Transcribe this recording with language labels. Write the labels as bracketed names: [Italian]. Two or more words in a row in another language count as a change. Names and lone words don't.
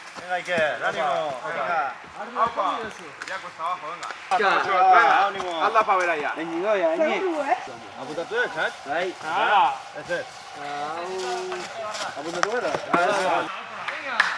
[Spanish] Venga, Iker, ánimo. Venga. Aupa. Ya cuesta abajo, venga. Venga, ánimo. Hazla para ver allá. [Basque] Apuntatu ez, eh? Bai. Ez ez. Apuntatu gara? [Spanish] Venga.